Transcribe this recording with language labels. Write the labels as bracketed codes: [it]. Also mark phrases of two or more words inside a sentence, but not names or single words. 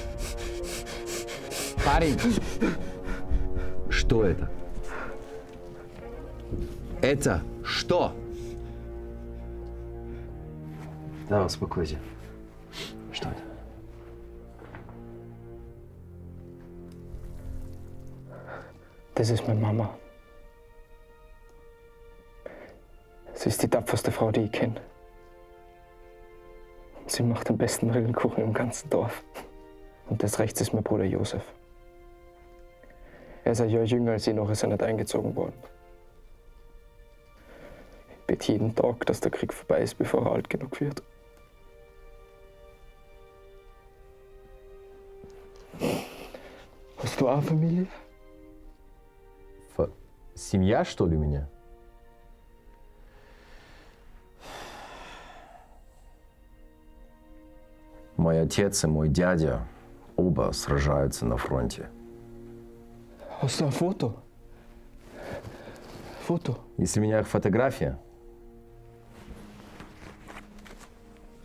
[ru] Парень. Что это? Это что? Да, успокойся. Что это? [de] Das ist meine Mama. Sie ist die tapferste Frau, die ich kenne. Sie macht den besten Rillenkuchen im ganzen Dorf. Und das rechts ist mein Bruder Josef. Er ist ein Jahr jünger als ich, noch ist er nicht eingezogen worden. Ich bete jeden Tag, dass der Krieg vorbei ist, bevor er alt genug wird. Hast du auch eine Familie? [ru] Семья, что ли, у меня? Мой отец и мой дядя оба сражаются на фронте. [de] Hast du ein Foto? Foto? [ru] Если у меня их фотография,